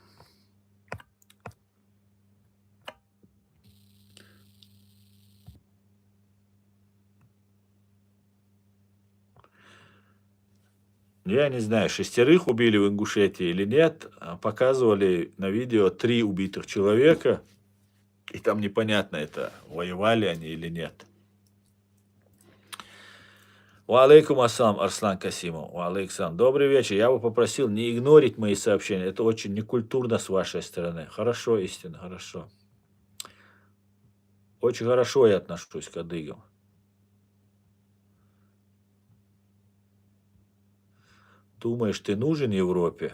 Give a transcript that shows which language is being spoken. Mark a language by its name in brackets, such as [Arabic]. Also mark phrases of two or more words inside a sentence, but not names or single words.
[Russian] Я не знаю, 6 убили в Ингушетии или нет. Показывали на видео 3 убитых человека. И там непонятно, это воевали они или нет. [Arabic] Валейкум ассалам, Арслан Касимов. Валейкум. [Russian] Добрый вечер. Я бы попросил не игнорить мои сообщения. Это очень некультурно с вашей стороны. Хорошо, истинно, хорошо. Очень хорошо я отношусь к адыгам. Думаешь, ты нужен Европе?